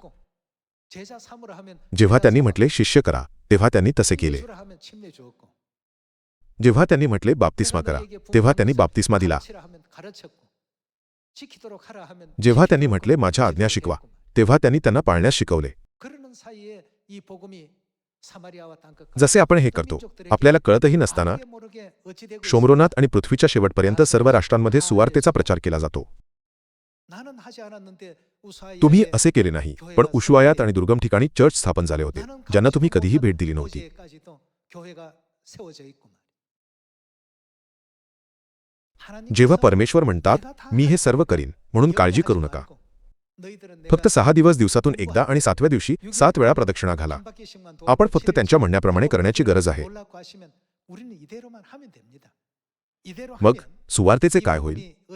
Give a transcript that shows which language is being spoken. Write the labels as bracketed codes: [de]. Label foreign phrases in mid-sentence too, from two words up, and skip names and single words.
[mr] जेव्हा त्यांनी म्हटले शिष्य करा, तेव्हा त्यांनी तसे केले. जेव्हा त्यांनी म्हटले बाप्तिस्मा करा, तेव्हा त्यांनी बाप्तिस्मा दिला. जेव्हा त्यांनी म्हटले माझ्या आज्ञा शिकवा, तेव्हा त्यांनी त्यांना पाळण्यास शिकवले. [ko] 이 복음이 사마리아와 땅끝까지 [mr] जसे आपण हे करतो आपल्याला कळतही नसताना [ko] 알게 모르게 어찌 되고 [mr] शोमरोनात आणि पृथ्वीच्या शेवटपर्यंत सर्व राष्ट्रांमध्ये सुवार्तेचा प्रचार केला जातो. [ko] 나는 하지 않았는데 우사야에 [mr] तुम्ही असे केले नाही, पण उशुआयात आणि दुर्गम ठिकाणी चर्च स्थापन झाले होते ज्यांना तुम्ही कधीही भेट दिली नव्हती. [ko] 오지에까지도 교회가 세워져 있구만. [mr] जेव्हा परमेश्वर म्हणतात मी हे सर्व करीन म्हणून काळजी करू नका. फक्त 6 दिवस दिवसातून एकदा आणि 7व्या दिवशी 7 वेळा प्रदक्षिणा घाला. आपण फक्त त्यांच्या म्हणण्याप्रमाणे करण्याची गरज आहे. मग सुवार्तेचे काय होईल?